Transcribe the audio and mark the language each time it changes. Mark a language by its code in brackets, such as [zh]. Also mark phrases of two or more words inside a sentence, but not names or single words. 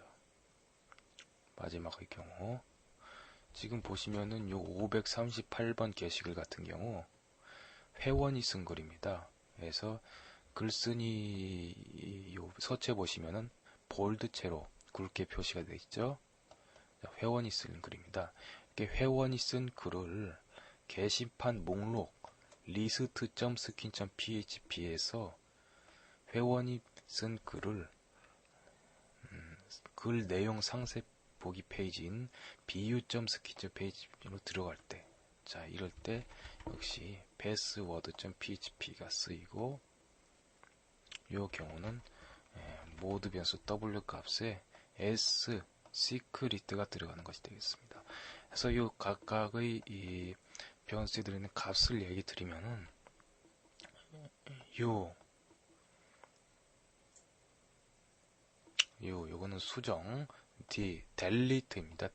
[ko] 마지막의 경우 지금 보시면은 요 538번 게시글 같은 경우 회원이 쓴 글입니다. 그래서 글쓴이 요 서체 보시면은 볼드체로 굵게 표시가 되어 있죠. 회원이 쓴 글입니다. 이렇게 회원이 쓴 글을 게시판 목록 list.skin.php에서 회원이 쓴 글을 글 내용 상세 보기 페이지인 bu.skin.php로 들어갈 때, 자, 이럴 때 역시 password.php가 쓰이고, 이 경우는 모드 변수 w 값에 s secret가 들어가는 것이 되겠습니다. 그래서 이 각각의 이 변수에 들어있는 값을 얘기 드리면은 요거는 수정, delete입니다.